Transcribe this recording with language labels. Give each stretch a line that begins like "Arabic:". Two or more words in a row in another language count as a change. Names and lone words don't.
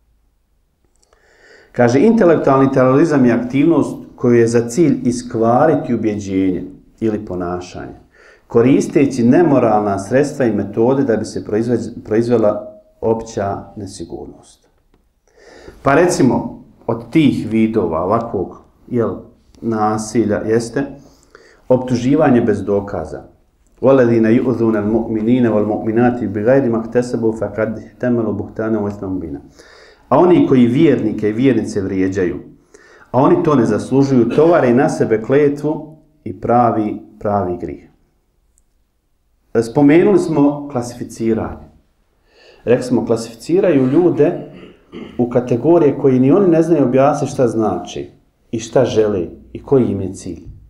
Bosnian: Kaže, intelektualni terorizam je aktivnost koju je za cilj iskvariti ubjeđenje ili ponašanje, koristeći nemoralna sredstva i metode da bi se proizvela opća nesigurnost. Pa recimo, od tih vidova ovakvog nasilja jeste optuživanje bez dokaza.
Arabic: وَالَّذِينَ يُؤْذُونَ الْمُؤْمِنِينَ وَالْمُؤْمِنَاتِ بِغَيْرِ مَا اكْتَسَبُوا فَقَدْ احْتَمَلُوا بُهْتَانًا وَإِثْمًا مُبِينًا.
Bosnian: A oni koji vjernike i vjernice vrijeđaju, a oni to ne zaslužuju, tovare na sebe kletvu i pravi grih. Spomenuli smo klasificiranje. Rekli smo, klasificiraju ljude u kategorije koji ni oni ne znaju objasniti šta znači i šta žele i koji im je cilj.